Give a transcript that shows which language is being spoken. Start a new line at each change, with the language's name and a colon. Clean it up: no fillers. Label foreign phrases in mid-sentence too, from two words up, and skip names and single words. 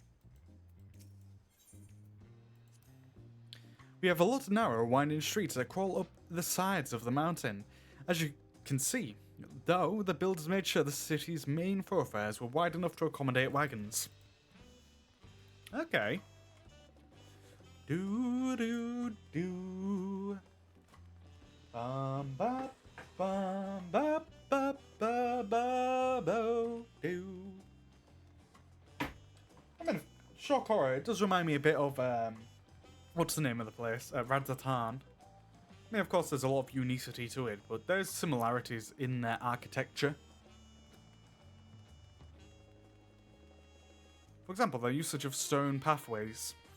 English: We have a lot of narrow, winding streets that crawl up the sides of the mountain. As you can see, though, the builders made sure the city's main thoroughfares were wide enough to accommodate wagons. Okay. Do do do. Bum ba bum ba ba ba ba bo do. I mean, shock horror. It does remind me a bit of what's the name of the place? Radzatan. I mean, of course, there's a lot of unicity to it, but there's similarities in their architecture. For example, their usage of stone pathways.